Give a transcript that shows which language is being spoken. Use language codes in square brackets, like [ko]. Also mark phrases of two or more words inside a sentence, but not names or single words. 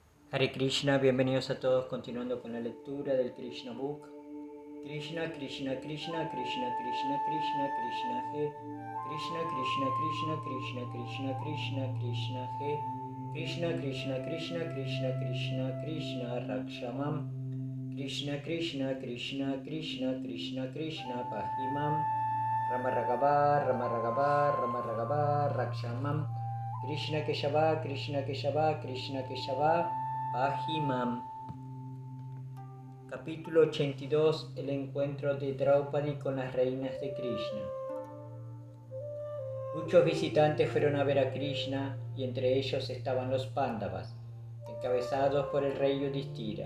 [es] Hare Krishna, bienvenidos a todos, continuando con la lectura del Krishna Book. [sa] कृष्ण, कृष्ण, कृष्ण, कृष्ण, कृष्ण, कृष्ण, कृष्ण, हे. कृष्ण, कृष्ण, कृष्ण, कृष्ण, कृष्ण, कृष्ण, कृष्ण, हे. कृष्ण, कृष्ण, कृष्ण, कृष्ण, कृष्ण, कृष्ण, रक्षमाम्. कृष्ण, कृष्ण, कृष्ण, कृष्ण, कृष्ण, कृष्ण, पाहिमाम्. राम राघवर्, राम राघवर्, राम राघवर्, रक्षमाम्. कृष्ण केशव, कृष्ण केशव, कृष्ण केशव, पाहिमाम्. [es] Capítulo 82. El encuentro de Draupadi con las reinas de Krishna. Muchos visitantes fueron a ver a Krishna y entre ellos estaban los Pándavas, encabezados por el rey Yudhishthira.